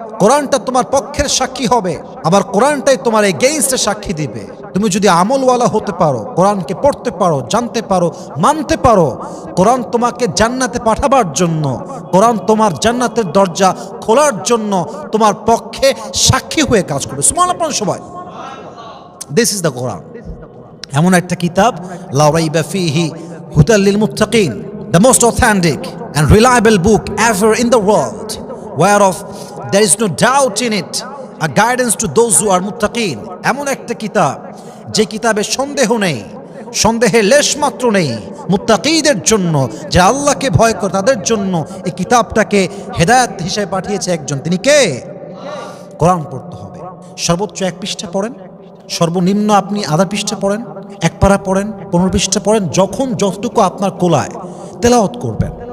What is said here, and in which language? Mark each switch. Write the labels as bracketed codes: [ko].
[bn] কোরআনটা তোমার পক্ষের সাক্ষী হবে, আবার কোরআনটাই তোমার এগেইনস্টে সাক্ষী দিবে। তুমি যদি আমলওয়ালা হতে পারো, কোরআনকে পড়তে পারো, জানতে পারো, মানতে পারো, কোরআন তোমাকে জান্নাতে পাঠাবার জন্য, কোরআন তোমার জান্নাতের দরজা খোলার জন্য তোমার পক্ষে সাক্ষী হয়ে কাজ করবে। সুবহানাল্লাহ সবাই। [en] this is the Quran, [bn] এমন একটা কিতাব, [ar] লা রাইবা ফিহি হুদাল লিল মুত্তাকিন, [en] The most authentic and reliable book ever in the world, whereof there is no doubt in it, a guidance to those who are muttaqin. [bn] এমন একটা কিতাব যে কিতাবে সন্দেহ নেই, সন্দেহের লেশ মাত্র নেই। মুত্তাকিদের জন্য, যে আল্লাহকে ভয় করে তাদের জন্য এই কিতাবটাকে হেদায়েত হিসেবে পাঠিয়েছে একজন, তিনি কে? কোরআন পড়তে হবে। সর্বোচ্চ 1 পৃষ্ঠা পড়েন, সর্বনিম্ন আপনি আধা পৃষ্ঠা পড়েন, 1 পারা পড়েন, 15 পৃষ্ঠা পড়েন, যখন যতটুকু আপনার কোলায় তেলাওয়াত করবেন।